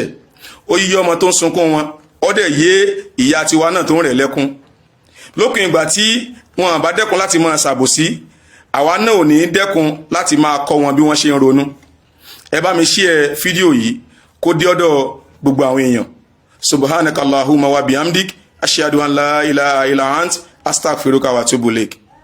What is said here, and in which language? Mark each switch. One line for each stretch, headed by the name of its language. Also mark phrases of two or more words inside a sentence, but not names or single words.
Yoruba: ó yí ọmọ tó ń sunkún wọn, ó dẹ̀ yé ìyá tiwa náà tó ń rẹ̀ lẹ́kún. lópin ìgbà tí wọn bá dẹ́kun láti máa ṣàbòsí, àwa náà ò ní dẹ́kun láti máa kọ́ wọn bí wọ́n ṣe ń ronú. ẹ bá mi share fídíò yìí kó dé ọ̀dọ̀ gbogbo àwọn èèyàn.
Arabic: سبحانك اللهم وبحمدك أشهد أن لا إله إلا أنت أستغفرك وأتوب إليك.